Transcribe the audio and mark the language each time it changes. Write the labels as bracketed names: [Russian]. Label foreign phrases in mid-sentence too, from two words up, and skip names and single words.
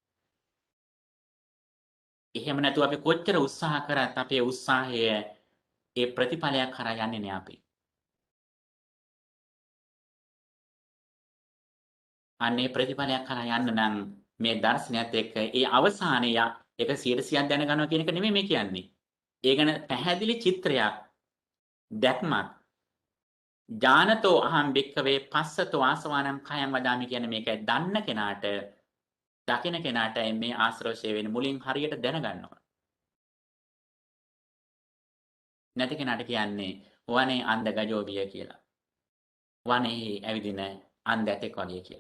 [Sinhala] එහෙම නැතුව අපි කොච්චර උත්සාහ කරත් අපේ උත්සාහය ඒ ප්‍රතිඵලයක් කරා යන්නේ නෑ අපි. අන්නේ ප්‍රතිඵලයක් කරා යන්න නම් මේ දර්ශනයත් එක්ක ඒ අවසානය එක 100% දැනගන්නවා කියන එක නෙමෙයි මේ කියන්නේ. ඒ ගැන පැහැදිලි චිත්‍රයක් දැක්මක් [Pali] ඥානතෝ අහං භික්ඛවේ පස්සතෝ ආසවානම් khයං වදාමි [Sinhala] කියන්නේ මේකයි. දන්න කෙනාට දකින කෙනාට මේ ආශ්‍රවශය වෙන මුලින් හරියට දැනගන්නවා. නැති කෙනාට කියන්නේ වනේ අන්ධ ගජෝබිය කියලා. වනේ ඇවිදින අන්ධ ඇතෙක් වගේ කියලා.